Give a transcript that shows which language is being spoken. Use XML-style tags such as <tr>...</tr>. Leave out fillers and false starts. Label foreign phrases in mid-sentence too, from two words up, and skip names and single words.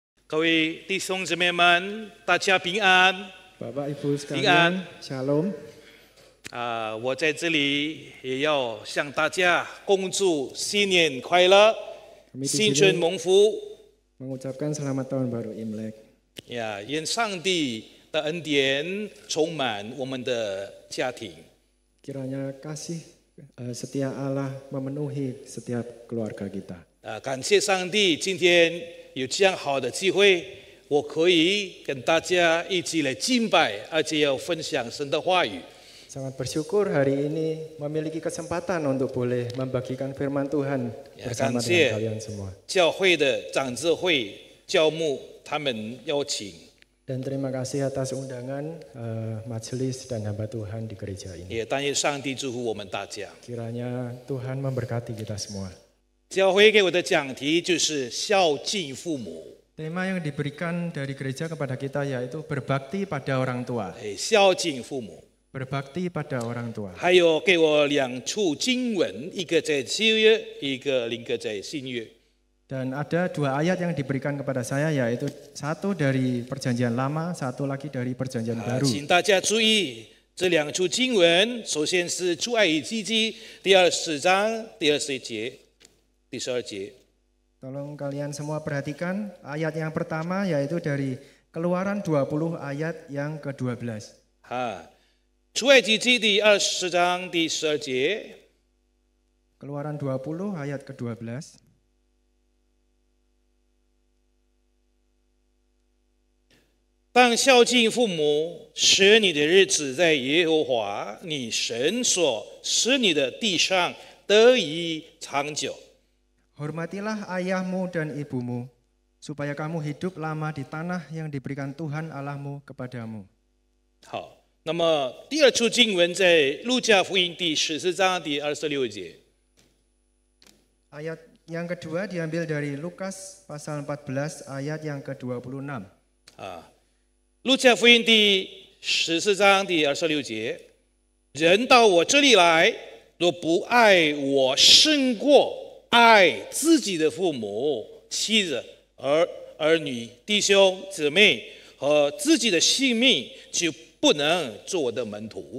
<zh>各位弟兄姊妹们，大家平安。</zh> <id>Bapak Ibu sekalian, Shalom.</id> <zh>我在这里也要向大家恭祝新年快乐， 新春蒙福。</zh> <id>Mengucapkan selamat tahun baru Imlek.</id> <zh>愿上帝的恩典充满我们的家庭。</zh> <id>Kiranya kasih setia Allah memenuhi setiap keluarga kita.</id> <zh>感谢上帝，今天有这样好的机会，我可以跟大家一起来敬拜，而且要分享神的话语。</zh> <id>Sangat bersyukur hari ini memiliki kesempatan untuk boleh membagikan firman Tuhan bersama dengan kalian semua.</id> <zh>教会的长智会教牧他们邀请。</zh> <id>Dan terima kasih atas undangan majelis dan hamba Tuhan di gereja ini.</id> <zh>也但愿上帝祝福我们大家。</zh> <id>Kiranya Tuhan memberkati kita semua.</id> <zh>教会给我的讲题就是孝敬父母。</zh> <id>Tema yang diberikan dari gereja kepada kita yaitu berbakti pada orang tua.</id> <zh>孝敬父母。</zh> <id>Berbakti pada orang tua.</id> <zh>还有给我2处经文，一个在旧约，一个在新约。</zh> <id>Dan ada 2 ayat yang diberikan kepada saya yaitu satu dari perjanjian lama, satu lagi dari perjanjian baru.</id> <zh>请大家注意这2处经文，首先是出埃及记第24章第20节、第12节。</zh> <id>Tolong kalian semua perhatikan ayat yang pertama yaitu dari Keluaran 20 ayat yang ke-12.</id> <zh>出埃及记第20章第12节。</zh> <id>Keluaran 20 ayat ke-12.</id> <zh>当孝敬父母，使你的日子在耶和华你神所使你的地上得以长久。</zh> <id>Hormatilah ayahmu dan ibumu, supaya kamu hidup lama di tanah yang diberikan Tuhan Allahmu kepadamu.</id> <zh>好，那么第2处经文在路加福音第14章第26节。</zh> <id>Ayat yang kedua diambil dari Lukas pasal 14 ayat yang ke-26.</id> <zh>路加福音第14章第26节，人到我这里来，若不爱我胜过爱自己的父母、妻子、儿女、弟兄、姊妹和自己的性命，就不能做我的门徒。</zh>